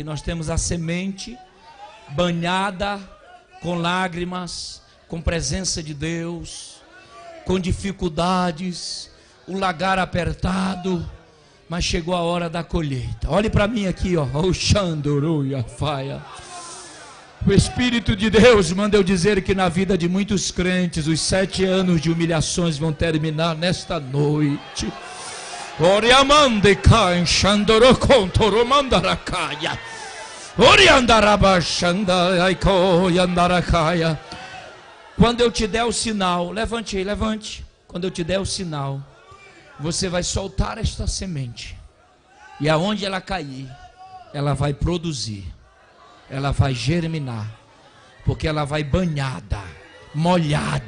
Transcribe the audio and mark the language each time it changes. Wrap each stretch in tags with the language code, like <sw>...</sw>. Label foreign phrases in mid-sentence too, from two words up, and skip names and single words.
<pt>Nós temos a semente banhada com lágrimas, com presença de Deus, com dificuldades, o lagar apertado. Mas chegou a hora da colheita. Olhe para mim aqui, ó. O Xandoruia Faia. O Espírito de Deus manda eu dizer que na vida de muitos crentes, os 7 anos de humilhações vão terminar nesta noite. Oriamande caem Xandoro contoro mandaracaya. Oriandarabachanda aiko yandaracaya. Quando eu te der o sinal, levante aí, levante. Quando eu te der o sinal, você vai soltar esta semente, e aonde ela cair, ela vai produzir, ela vai germinar, porque ela vai banhada, molhada.</pt>